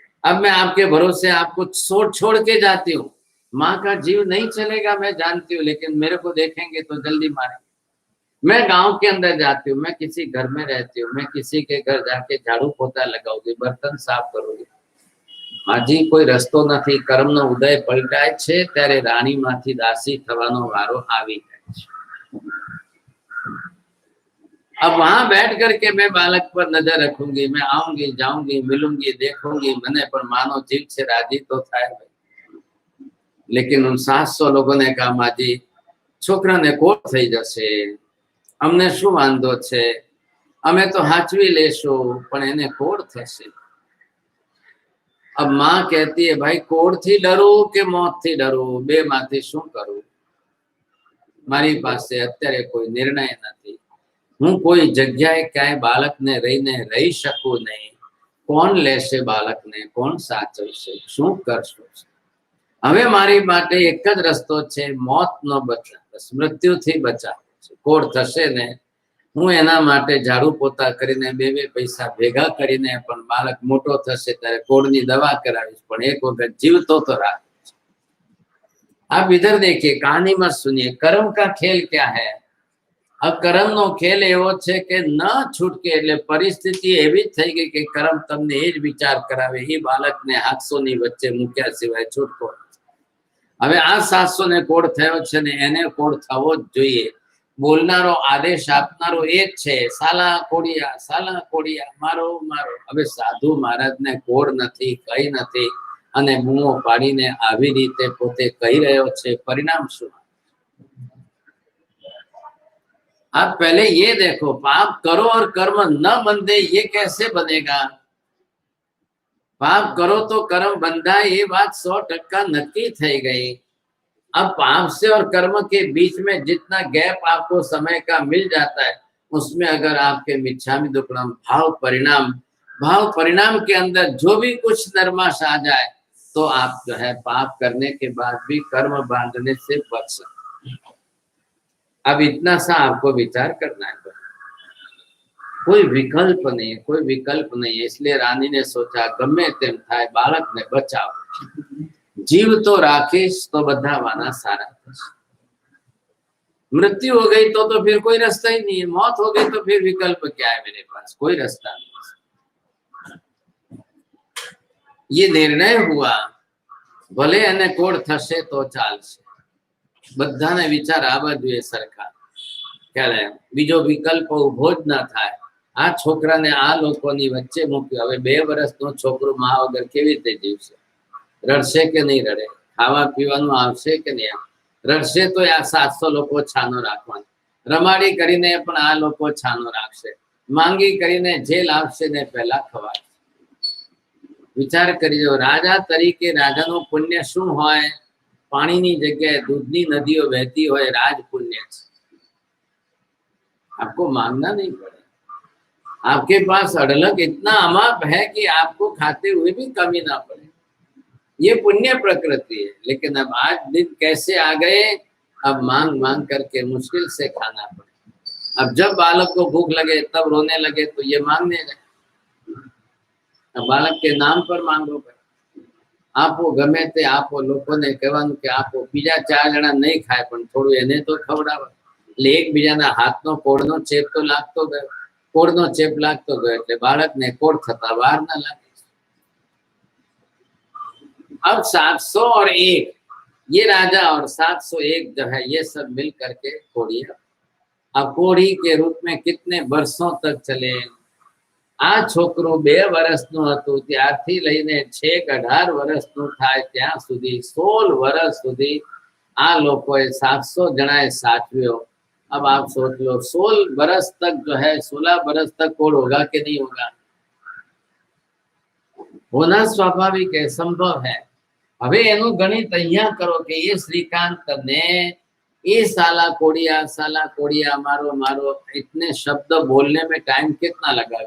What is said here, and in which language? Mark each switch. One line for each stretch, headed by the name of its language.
Hindi: अब मैं आपके भरोसे आपको छोड़ के जाती हूँ, माँ का जीव नहीं चलेगा मैं जानती हूँ, लेकिन मेरे को देखेंगे तो जल्दी मारेंगे। मैं गांव के अंदर जाती हूँ, मैं किसी घर में रहती हूँ, मैं किसी के घर जाके झाड़ू पोता लगाऊंगी, बर्तन साफ करूंगी।
Gujarati: माजी कोई रस्तो નથી, કર્મનો ઉદય પલટાય છે ત્યારે રાણીમાંથી દાસી થવાનો વારો આવી જાય છે।
Hindi: अब वहां बैठ करके मैं बालक पर नजर रखूंगी, मैं आऊंगी, जाऊंगी, मिलूंगी, देखूंगी,
Gujarati: મને પણ માનો જીવ છે રાજી તો થાય ભાઈ।
Hindi: लेकिन उन 700 लोगों ने कहा माजी
Gujarati: છોકરાને કોટ થઈ જશે, અમને શું વાંધો છે, અમે તો હાચવી લેશું, પણ એને કોડ થશે।
Hindi: अब माँ कहती है भाई
Gujarati: कोड थी डरू के मौत थी डरू, बे माथी શું કરું, મારી પાસે અત્યારે કોઈ નિર્ણય નથી, હું કોઈ જગ્યાએ ક્યાંય બાળકને રહીને રહી શકું નહીં, કોણ લેશે બાળકને, કોણ સાચવશે, શું કરશું? હવે મારી માટે એક જ રસ્તો છે, મોતનો બચાવ, બસ મૃત્યુથી બચાવ છે। કોડ થશે ને, હું એના માટે ઝાડુ પોતા કરીને 2 પૈસા ભેગા કરીને પણ બાળક મોટો થશે ત્યારે કોડની દવા કરાવીશ, પણ એક વખત જીવતો તો રાખીશ।
Hindi: आप इधर देखिए, कहानी मत सुनिए, कर्म का खेल क्या है।
Gujarati: अब કર્મનો ખેલ એવો છે કે ન છૂટકે, એટલે પરિસ્થિતિ એવી થઈ ગઈ કે કર્મ તમને એ જ વિચાર કરાવે, એ બાળકને 800ની વચ્ચે મૂક્યા સિવાય છૂટકો. હવે આ 700 ને કોડ થયો છે ને એને કોડ થવો જ જોઈએ. બોલનારો, આદેશ આપનારો એ જ છે, સાલા કોડિયા, મારો મારો. હવે સાધુ મહારાજને કોડ નથી, કઈ નથી, અને બૂમો પાડીને આવી રીતે પોતે કહી રહ્યો છે, પરિણામ શું?
Hindi: आप पहले ये देखो, पाप करो और कर्म न बंधे, ये कैसे बनेगा? पाप करो तो कर्म बंधा, ये बात 100% नक्की થઈ गई. अब पाप से और कर्म के बीच में जितना गैप आपको समय का मिल जाता है, उसमें अगर आपके मिच्छामि दुक्कडम भाव परिणाम के अंदर जो भी कुछ नरमाश आ जाए, तो आप जो है पाप करने के बाद भी कर्म बांधने से बच सकते. अब इतना सा आपको विचार करना है, कोई विकल्प नहीं है. इसलिए रानी ने सोचा
Gujarati: गमे तेम थाय बालकने बचाव, जीव तो राखीश तो बधा वाना सारा.
Hindi: मृत्यु हो गई तो फिर कोई रास्ता ही नहीं है, मौत हो गई तो फिर विकल्प क्या है मेरे पास? कोई रास्ता नहीं. ये निर्णय हुआ, भले
Gujarati: એને કોડ થશે તો ચાલશે. બધાને વિચાર આવવા જોઈએ સરખા. ક્યારે બીજો વિકલ્પ ઉભો જ ના થાય. આ છોકરાને આ લોકોની વચ્ચે મૂક્યો. હવે 2 વર્ષનો છોકરો મા વગર કેવી રીતે જીવશે? રડશે કે નહીં રડે? ખાવા પીવાનું આવશે કે નહીં? રડશે તો આ 700 લોકો છાનો રાખવાના. રમાડી કરીને પણ આ લોકો છાનો રાખશે. માંગી કરીને જે લાવશે ને પહેલા ખવાય. વિચાર કરજો, રાજા તરીકે રાજાનું પુણ્ય શું હોય? પાણીની જગ્યાએ दूधની નદીઓ વહેતી હોય, રાજ પુण्य છે.
Hindi: आपको मांगना नहीं पड़े. आपके पास अड़लक इतना अमाप है कि आपको खाते हुए भी कमी ना पड़े. ये पुण्य प्रकृति है. लेकिन अब आज दिन कैसे आ गए, अब मांग मांग करके मुश्किल से खाना पड़े. अब जब बालक को भूख लगे तब रोने लगे तो ये मांगने लगे. अब बालक के नाम पर मांगो भाई.
Gujarati: આપો ગમે તે આપો. લોકોને કહેવાનું કે આપો. બીજા 4 જણા નહીં ખાય પણ થોડું એને તો ખવડાવો. એટલે એકબીજાના હાથનો કોડનો ચેપ તો લાગતો ગયો. કોડનો ચેપ લાગતો ગયો એટલે બાળકને કોડ થતા વાર ના લાગે.
Hindi: अब 700 और 1, ये राजा और 701 जो है, ये सब मिल करके कोढ़िया. अब कोढ़ी के रूप में कितने वर्षों तक चले?
Gujarati: આ છોકરો 2 વર્ષનો હતો ત્યારથી લઈને છેક 18 વર્ષનું થાય ત્યાં સુધી 16 વર્ષ સુધી આ લોકોએ 700 જણાએ સાચવ્યો.
Hindi: अब आप सोच लो 16 वर्ष तक जो है, 16 वर्ष तक कोड होगा कि नहीं होगा? होना स्वाभाविक है, संभव है.
Gujarati: હવે એનું ગણિત અહીંયા કરો કે એ શ્રીકાંતને
Hindi: ये साला कोड़िया मारो मारो इतने शब्द बोलने में टाइम कितना लगा?